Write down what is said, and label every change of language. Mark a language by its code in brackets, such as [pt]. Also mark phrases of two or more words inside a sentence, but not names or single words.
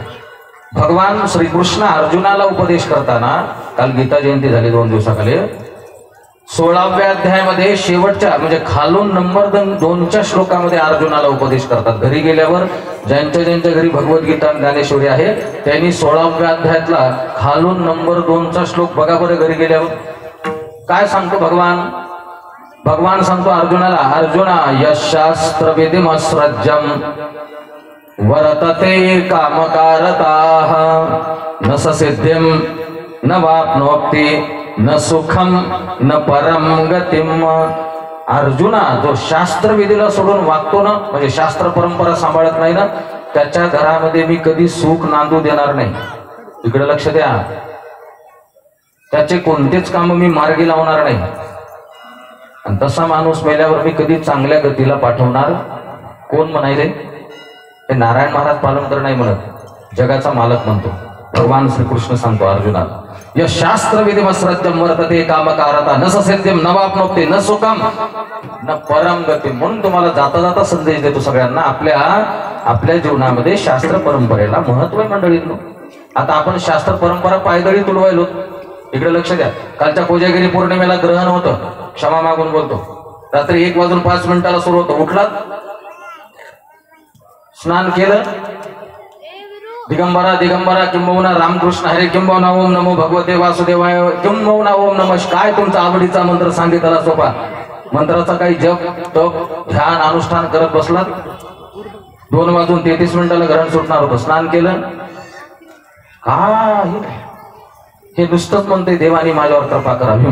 [mr] भगवान श्रीकृष्ण अर्जुनाला उपदेश करताना, काल गीता जयंती झाली 2 दिवसाखाली, 16व्या अध्यायामध्ये शेवटच्या म्हणजे खालून नंबर 2च्या श्लोकामध्ये अर्जुनाला उपदेश करतात. घरी गेल्यावर ज्यांच्या ज्यांच्या घरी भगवद्गीता ज्ञानेश्वरी आहे त्यांनी 16व्या अध्यायातला खालून नंबर 2चा श्लोक बघा बरं. घरी गेल्यावर काय सांगतो भगवान? भगवान सांगतो अर्जुनाला, अर्जुना [sa] यशास्त्र विधिमस्रज्यम वर्तते कामकारताः न सिद्धिं न वाप्नोति न सुखम न परम गतिम. [mr] अर्जुना, जो शास्त्र विधीला सोडून वागतो ना, म्हणजे शास्त्र परंपरा सांभाळत नाही ना, त्याच्या घरामध्ये मी कधी सुख नांदू देणार नाही. इकडे लक्ष द्या. त्याचे कोणतेच काम मी मार्गी लावणार नाही. आणि तसा माणूस मेल्यावर मी कधी चांगल्या गतीला पाठवणार. कोण म्हणायले? हे नारायण महाराज पालनकर नाही म्हणत, जगाचा मालक म्हणतो. भगवान श्रीकृष्ण सांगतो अर्जुनाला, [sa] या शास्त्र विधिमस्रज्यम वर्तते कामकारता न सिद्धिं न वाप्नोति न सुखम न परम गती. [mr] म्हणून तुम्हाला जाता जाता संदेश देतो सगळ्यांना, आपल्या जीवनामध्ये शास्त्र परंपरेला महत्व आहे मंडळींनो. आता आपण शास्त्र परंपरा पायदळी तुडवायलो. इकडे लक्ष द्या. कालच्या कोजागिरी पौर्णिमेला ग्रहण होतं, क्षमा मागून बोलतो. रात्री 1:05 सुरू होतं. उठलात, स्नान केलं, दिगंबरा दिगंबरा किंबहुना रामकृष्ण हरे किंबहुना [sa] ओम नमो भगवते वासुदेवाय [mr] किंबहुना [sa] ओम नमः. [mr] काय तुमचा आवडीचा मंत्र सांगितला सोपा. मंत्राचा काही जप तप ध्यान अनुष्ठान करत बसलात. 2:33 ग्रहण सुटणार होतं. स्नान केलं, काही हे नुसतंच म्हणते देवानी माझ्यावर कृपा करावी.